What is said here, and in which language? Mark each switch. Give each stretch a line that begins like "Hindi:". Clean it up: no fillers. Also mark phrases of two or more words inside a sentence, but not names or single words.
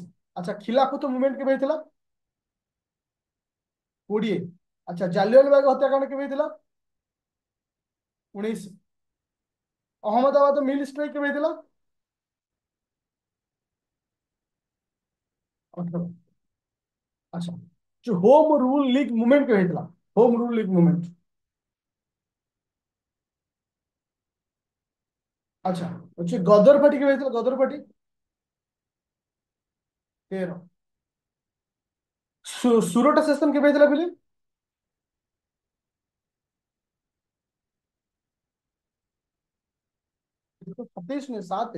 Odia: ଆଚ୍ଛା ଖିଲାଫତ ମୁଭମେଣ୍ଟ କେବେ ହେଇଥିଲା? 20। ଆଚ୍ଛା ଜାଲିଆନବାଗ ହତ୍ୟାକାଣ୍ଡ କେବେ ହେଇଥିଲା? 19। ଅହମ୍ମଦାବାଦ ମିଲ୍ ଷ୍ଟ୍ରାଇକ୍ କେବେ ହେଇଥିଲା? 18। ଆଚ୍ଛା जो होम रूल लीग मूवमेंट केବେ ହେଇଥିଲା? होम रूल लीग मूवमेंट। ଆଚ୍ଛା ଅଛି ଗଦର ପାର୍ଟି କେବେ ହେଇଥିଲା? ଗଦର ପାର୍ଟି 13। ସୁରଟ ସେସନ କେବେ ହେଇଥିଲା ବୋଲି? 27 ନୁହେଁ 7।